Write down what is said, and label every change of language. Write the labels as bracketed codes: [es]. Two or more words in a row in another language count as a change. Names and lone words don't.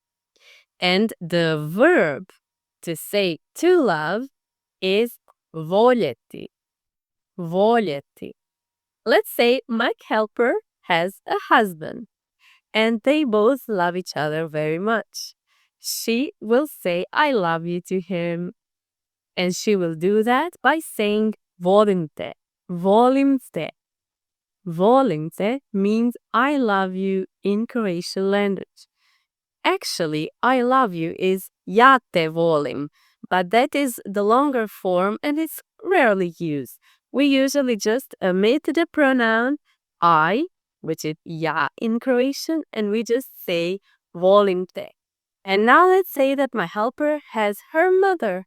[en] And the verb to say to love is voljeti. Voljeti. Let's say my helper has a husband and they both love each other very much. She will say I love you to him, and she will do that by saying [hr] volim te. Volim te. Volim te [en] means I love you in Croatian language. Actually, I love you is [hr] ja te volim, [en] but that is the longer form and it's rarely used. We usually just omit the pronoun I, which is ja in Croatian, and we just say [hr] volim te. [en] And now let's say that my helper has her mother.